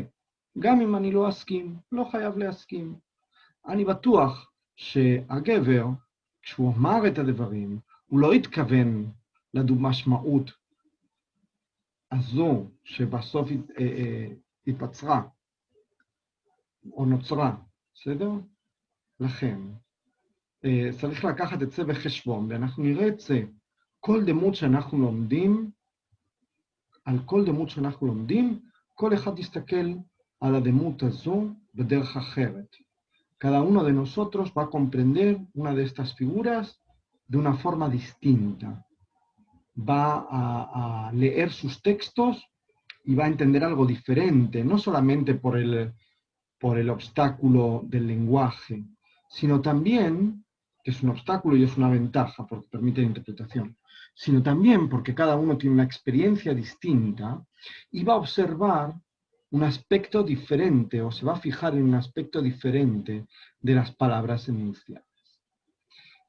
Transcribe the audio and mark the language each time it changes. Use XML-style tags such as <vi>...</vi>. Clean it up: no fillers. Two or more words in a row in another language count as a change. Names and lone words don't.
<he>גם אם אני לא אסכים, לא חייב להסכים. אני בטוח שהגבר, כשהוא אמר את הדברים, הוא לא התכוון למשמעות הזו שבסוף התבצרה או נוצרה, בסדר? לכן, צריך לקחת את זה בחשבון, ואנחנו נראה את זה. כל דמות שאנחנו לומדים, על כל דמות שאנחנו לומדים, כל אחד יסתכל על הדמות הזו בדרך אחרת.</he> <es>Cada uno de nosotros va a comprender una de estas figuras de una forma distinta. Va a leer sus textos y va a entender algo diferente, no solamente por el obstáculo del lenguaje, sino también, que es un obstáculo y es una ventaja porque permite la interpretación, sino también porque cada uno tiene una experiencia distinta y va a observar un aspecto diferente o se va a fijar en un aspecto diferente de las palabras enunciadas.</es>